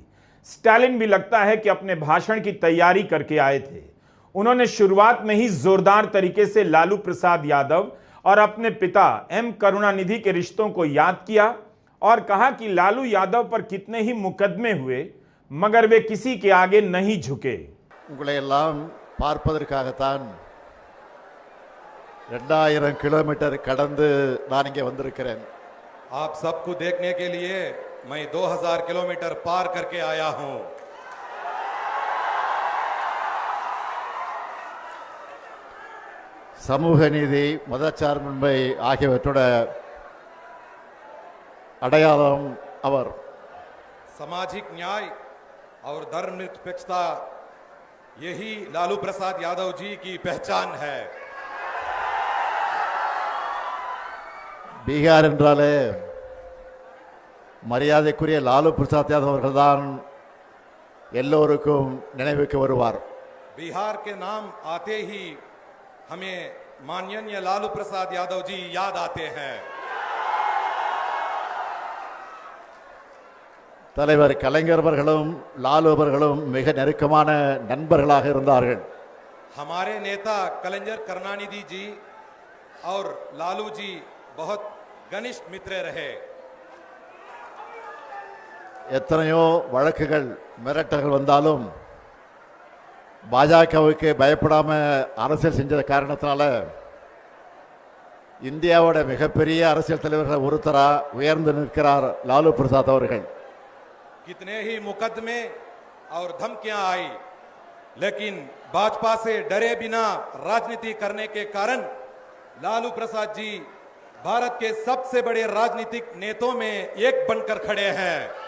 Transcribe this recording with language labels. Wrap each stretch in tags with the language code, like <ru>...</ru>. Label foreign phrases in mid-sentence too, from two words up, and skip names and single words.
<hi>स्टालिन भी लगता है कि अपने भाषण की तैयारी करके आए थे। उन्होंने शुरुआत में ही जोरदार तरीके से लालू प्रसाद यादव और अपने पिता एम करुणानिधि के रिश्तों को याद किया और कहा कि लालू यादव पर कितने ही मुकदमे हुए मगर वे किसी के आगे नहीं झुके।</hi> <ta>பார்ப்பதற்காகத்தான் 2000 किलोमीटर கடந்து நான் இங்கே வந்திருக்கிறேன்।</ta> <hi>आप सबको देखने के लिए मैं 2000 किलोमीटर पार करके आया हूं।</hi> <ta>சமூக நீதி, மதச்சார்பின்மை ஆகியவற்றோட அடையாளம் அவர்।</ta> <hi>सामाजिक न्याय और धर्मनिरपेक्षता यही लालू प्रसाद यादव जी की पहचान है।</hi> <ta>பீகார் என்றாலே மரியாதைக்குரிய லாலு பிரசாத் யாதவ் அவர்கள்தான் எல்லோருக்கும் நினைவுக்கு வருவார்।</ta> <hi>बिहार के नाम आते ही हमें माननीय लालू प्रसाद यादव जी याद आते हैं।</hi> <ta>தலைவர் கலைஞர் அவர்களும் லாலு அவர்களும் மிக நெருக்கமான நண்பர்களாக இருந்தார்கள்।</ta> <hi>हमारे नेता कलंजर करुणानिधि जी और लालू जी बहुत घनिष्ठ मित्र रहे।</hi> <ta>எத்தனையோ வழக்குகள் மிரட்டல்கள் வந்தாலும் பாஜகவுக்கு பயப்படாம அரசியல் செஞ்ச காரணத்தினால இந்தியாவோட மிகப்பெரிய அரசியல் தலைவர்கள் ஒருத்தரா உயர்ந்து நிற்கிறார் லாலு பிரசாத் அவர்கள்।</ta> <hi>कितने ही मुकदमे और धमकियां आई, लेकिन भाजपा से डरे बिना राजनीति करने के कारण लालू प्रसाद जी भारत के सबसे बड़े राजनीतिक नेताओं में एक बनकर खड़े हैं।</hi>